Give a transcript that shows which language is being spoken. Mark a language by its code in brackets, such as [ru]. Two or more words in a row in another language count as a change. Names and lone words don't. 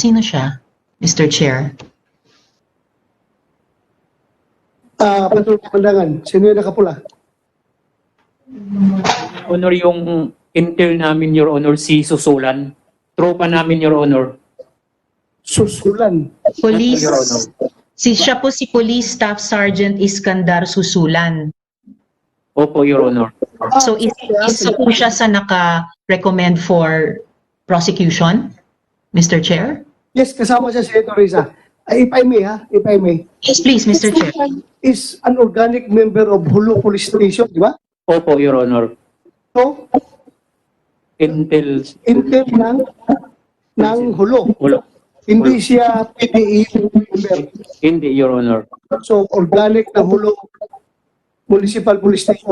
[tl] Sino siya, Mr. Chair? Patrol Pandangan, sino yung nakapula? Honor, yung intel namin, [en] Your Honor, [tl] si Susulan. Tropa namin, [en] Your Honor. Susulan? Police. Your Honor. [tl] Siya po si Police Staff Sergeant Iskandar Susulan. Opo, [en] Your Honor. [tl] So, isa po siya sa naka-recommend [en] for prosecution, [tl] Mr. Chair? Yes, kasama siya, Senator Risa. [en] If I may. Yes, please, Mr. Chair. Is an organic member of Hulu Police Station, [tl] di ba? Opo, [en] Your Honor. [tl] So, Intel ng Hulu. Hulu. Hindi siya PDE member. Hindi, [en] Your Honor. [tl] So, organic na Hulu Municipal Police Station.